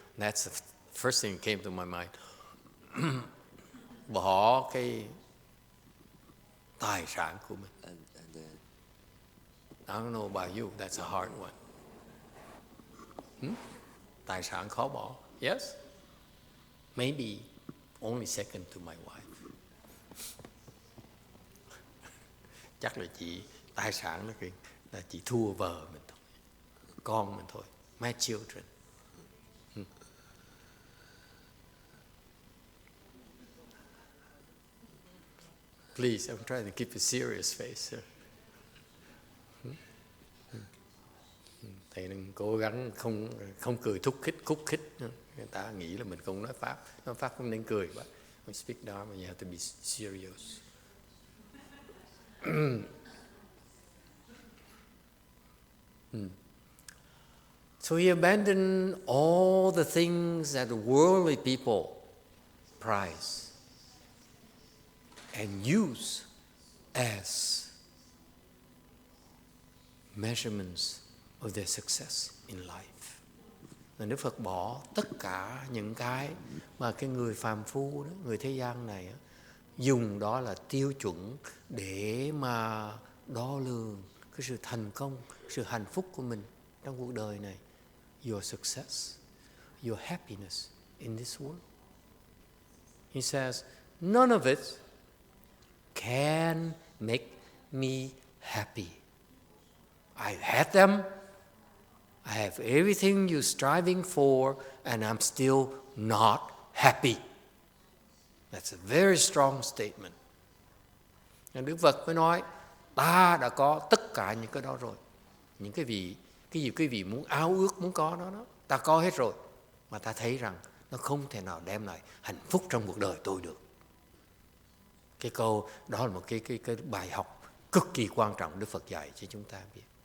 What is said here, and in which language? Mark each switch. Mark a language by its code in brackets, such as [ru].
[en] That's the first thing that came to my mind. [vi] Bỏ cái tài sản của mình. [en] I don't know about you, that's a hard one. [vi] Tài sản khó bỏ. [en] Yes? Maybe only second to my wife. [vi] Chắc là tài sản là chỉ thua vợ mình thôi, con mình thôi. [en] My children. Please, I'm trying to keep a serious face. [vi] Thầy đừng cố gắng không cười khúc khích. Người ta nghĩ là mình không nói Pháp. Nói Pháp không nên cười. [en] But when you speak Dharma, you have to be serious. So he abandoned all the things that the worldly people prize and use as measurements of their success in life. [vi] Và Đức Phật bỏ tất cả những cái mà cái người phàm phu đó, người thế gian này dùng đó là tiêu chuẩn để mà đo lường cái sự thành công, sự hạnh phúc của mình trong cuộc đời này. [en] Your success, your happiness in this world. He says, none of it can make me happy. I had them. I have everything you're striving for, and I'm still not happy. That's a very strong statement. [vi] Đức Phật mới nói, ta đã có tất cả những cái đó rồi. Những cái gì quý vị muốn ao ước, muốn có đó, ta có hết rồi. Mà ta thấy rằng nó không thể nào đem lại hạnh phúc trong cuộc đời tôi được. Cái câu đó là một cái bài học cực kỳ quan trọng Đức Phật dạy cho chúng ta biết.